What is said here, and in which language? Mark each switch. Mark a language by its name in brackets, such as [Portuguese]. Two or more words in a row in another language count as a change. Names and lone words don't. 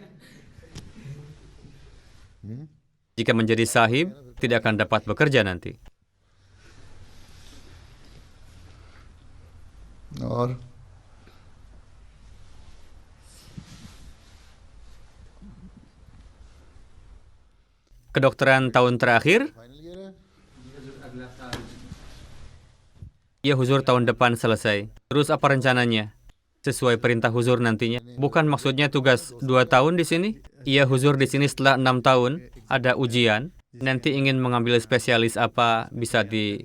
[Indonesian] Jika menjadi sahib, tidak akan dapat bekerja nanti. [Hindi] और [Indonesian] Kedokteran tahun terakhir? [English] final year [Hindi] है [Indonesian] Ya, Huzur tahun depan selesai. Terus apa rencananya? Sesuai perintah Huzur nantinya. Bukan maksudnya tugas 2 tahun di sini? Iya, Huzur di sini setelah 6 tahun ada ujian. Nanti ingin mengambil spesialis apa bisa di...